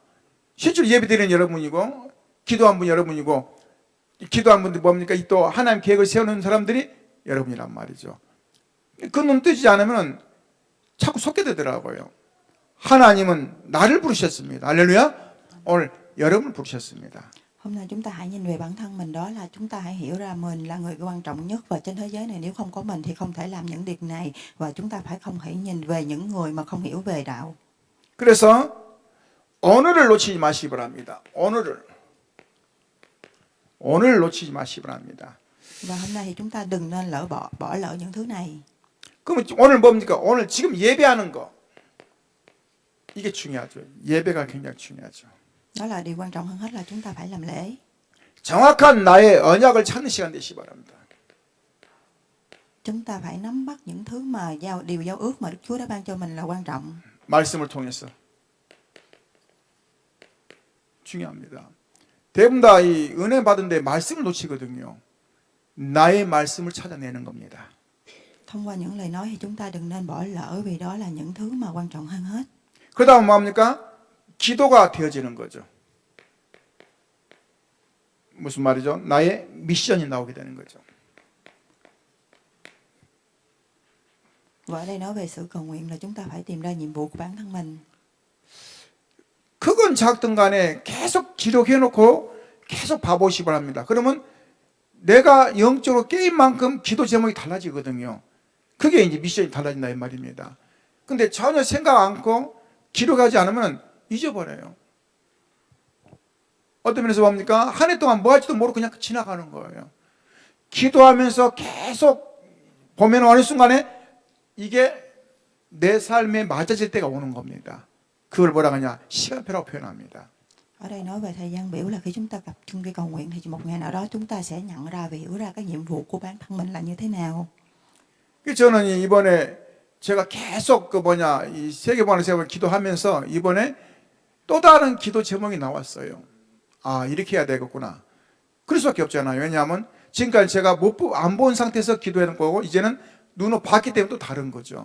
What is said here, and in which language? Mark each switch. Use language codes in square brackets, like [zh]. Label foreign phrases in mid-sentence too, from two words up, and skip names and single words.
[ko] 실제로 예배드리는 여러분이고 기도한 분 여러분이고, 기도한 분들이 뭡니까? 또 하나님 계획을 세우는 사람들이 여러분이란 말이죠. 그 눈 뜨지 않으면 자꾸 속게 되더라고요. 하나님은 나를 부르셨습니다. 할렐루야. 오늘 여러분을 부르셨습니다. [vi] Hôm nay chúng ta hãy nhìn về bản thân mình, đó là chúng ta hãy hiểu ra mình là người quan trọng nhất và trên thế giới này nếu không có mình thì không thể làm những việc này, và chúng ta phải không thể nhìn về những người mà không hiểu về đạo. [ko] 그래서 오늘을 놓치지 마시기 바랍니다. 오늘 놓치지 마시기 바랍니다. [vi] Và hôm nay thì chúng ta đừng nên bỏ lỡ những thứ này. [ko] 그럼 오늘 뭡니까? 오늘 지금 예배하는 거. 이게 중요하죠. 예배가 굉장히 중요하죠. [vi] Đó là điều quan trọng hơn hết là chúng ta phải làm lễ. [ko] 정확한 나의 언약을 찾는 시간 되시기 바랍니다. [vi] Chúng ta phải nắm bắt những thứ mà điều giao ước mà Đức Chúa đã ban cho mình là quan trọng. [ko] 말씀을 통해서. 중요합니다. 대부분 다 이 은혜 받은 데 말씀을 놓치거든요. 나의 말씀을 찾아내는 겁니다. [vi] Thông qua những lời nói thì chúng ta đừng nên bỏ lỡ, vì đó là những thứ mà quan trọng hơn hết. [ko] 그다음 뭡니까? 기도가 되어지는 거죠. 무슨 말이죠? 나의 미션이 나오게 되는 거죠. [vi] Và ở đây nói về sự cầu nguyện là chúng ta phải tìm ra nhiệm vụ của bản thân mình. [ko] 크건 작든 간에 계속 기록해놓고 계속 봐보시기 바랍니다. 그러면 내가 영적으로 깨인 만큼 기도 제목이 달라지거든요. 그게 이제 미션이 달라진다 이 말입니다. 근데 전혀 생각 않고 기록하지 않으면 잊어버려요. 어떤 면에서 뭡니까? 한 해 동안 뭐 할지도 모르고 그냥 지나가는 거예요. 기도하면서 계속 보면 어느 순간에 이게 내 삶에 맞아질 때가 오는 겁니다. 그걸 뭐라 하냐? 시간표라고 표현합니다. [vi] Ở đây nói về thời gian biểu là khi chúng ta tập trung đi cầu nguyện thì một ngày nào đó chúng ta sẽ nhận ra và hiểu ra cái nhiệm vụ của bản thân mình là như thế nào. [ko] 저는 이번에 제가 계속 이 세계보안의 세월을 기도하면서 이번에 또 다른 기도 제목이 나왔어요. 아, 이렇게 해야 되겠구나. 그럴 수밖에 없잖아요. 왜냐하면 지금까지 제가 안 본 상태에서 기도하는 거고 이제는 눈으로 봤기 때문에 또 다른 거죠.